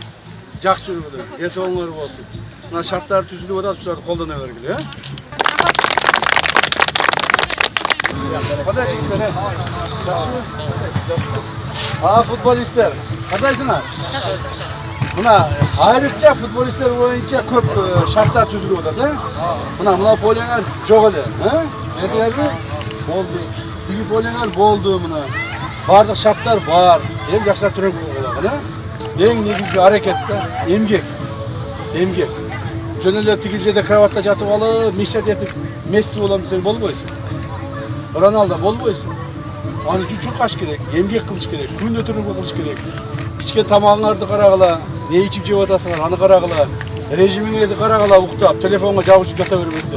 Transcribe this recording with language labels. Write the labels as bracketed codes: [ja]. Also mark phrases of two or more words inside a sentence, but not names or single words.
[ky] Жакшы жүргүлө, ден соолугуңар болсун. Мына шарттар түзүлүп атат, ушуларды колдоно бергиле, Кандай жигиттер, футболисттер, кандайсыңар? Мына айрыкча футболисттер боюнча көп шарттар түзүлүп атат, Мына полеңер жок эле, Эсеңерби? Болду. Биги полеңер болду мына. Бардык шарттар бар. Эми жакшыраак түрөп койгула, Ана эң негизги аракетте эмгек. Emgek. Jөн эле тигилжеде кроватта жатып алып, мишет етип Месси болом десең болбойсуң. Роналдо болбойсуң. Аны үчүн чоң аш керек, эмгек кылыш керек, күн өтүрүүгө кылыш керек. Ичкен тамагыңарды карагыла, не ичип жеп атасыңар, аны карагыла. Режимиңерди карагыла, уктап, телефонго жабышып жата бербеңиздер.